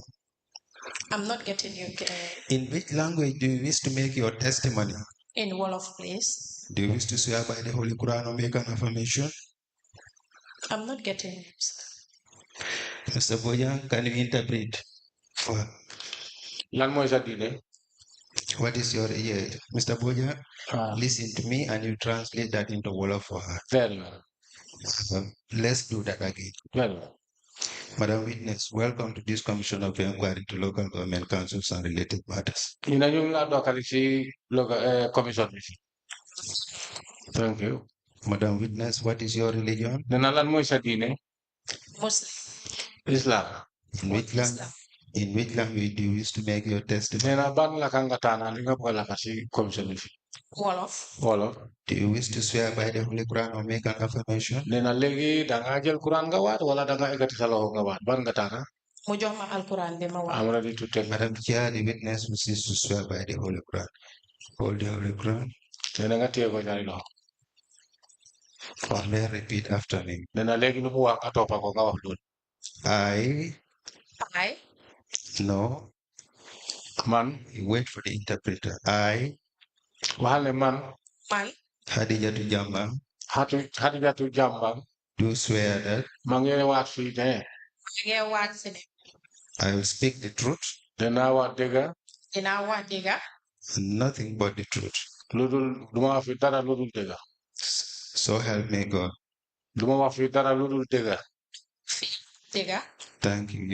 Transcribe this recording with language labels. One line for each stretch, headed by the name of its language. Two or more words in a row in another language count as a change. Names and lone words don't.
English: I'm not getting you In which language do you wish to make your testimony? in wall of place. Do you wish to swear by the Holy Quran or make an affirmation? I'm not getting you, sir. Mr. Boyan, can you interpret for
Wolof: Lan mooy sa diine?
English: what is your Mr. Boyan? Ah, Listen to me and you translate that into Wolof for her. very well. Let's do that again. Very well. Madam Witness, welcome to this Commission of Inquiry to Local Government Councils and Related Matters.
Wolof: ñu ne ñu ngi laa dokkali ci commission bi.
English: Thank you. Madam Witness, what is your religion?
Wolof: nee na lan mooy sa diine? Muslim. Islam.
English: In which, in which language do you wish to make your testimony?
Wolof: nee na ban laka nga taana li nga bëgg a laka ci commission bi. Wolof. Wolof.
English: Do you wish to swear by the Holy Quran or make an affirmation?
Wolof: nee na léegi da nga jël Quran nga waat wala da nga egati sa loxo nga waat ban nga taana? Mu jox ma alquran bi ma wax.
English: I'm ready to take. Madam Chair, the witness wishes to swear by the Holy Quran. Hold the Holy Quran.
Wolof: nee na nga téye ko ñaari loxo.
English: May repeat after me.
Wolof: nee na léegi lu mu wax nga toppa ko nga wax loolu.
English: I No.
Wolof: Man.
English: Wait for the interpreter. I,
Wolof: waxal ne man. Hadijatu Jambang, Hadijatu Jambang.
English: do swear that
Wolof: maa ngi waat fii ne. ngee waat si ne.
English: I will speak the truth,
Wolof: dinaa wax dëgg. dinaa wax dëgg.
English: nothing but the truth.
Wolof: lu dul du ma wax fi dara lu dul dëgg.
English: So help me God.
Wolof: du ma wax fi dara lu dul dëgg. dëgg.
English: Thank you.